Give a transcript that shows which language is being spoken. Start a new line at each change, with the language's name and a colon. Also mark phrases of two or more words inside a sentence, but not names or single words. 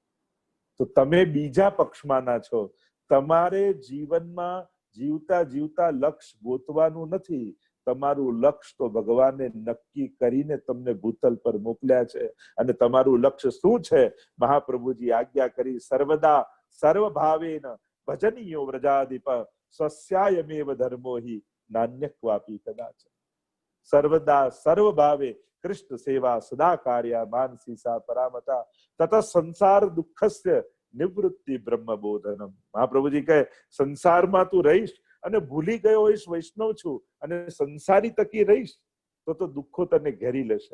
Gujarati: તો તમે બીજા પક્ષમાંના છો. તમારે જીવનમાં જીવતા જીવતા લક્ષ્ય ગોતવાનું નથી. તમારું લક્ષ્ય તો ભગવાને નક્કી કરીને તમને ભૂતલ પર મોકલ્યા છે. અને તમારું લક્ષ્ય શું છે? મહાપ્રભુજી આજ્ઞા કરી,
Sanskrit: સર્વદા સર્વભાવેન ભજનીયો વ્રજાધિપ સ્વસ્યાયમેવ ધર્મો હિ નાન્યક્વાપી કદાચ. સર્વદા સર્વભાવે કૃષ્ણ સેવા સદા કાર્યા માનસી સા પરામતા તત સંસાર દુઃખસ્ય નિવૃત્તિ બ્રહ્મ બોધનમ.
Gujarati: મહાપ્રભુજી કહે સંસારમાં તું રહીશ અને ભૂલી ગયો હોઈશ વૈષ્ણવ છું અને સંસારી તકી રહીશ તો દુઃખો તને ઘેરી લેશે.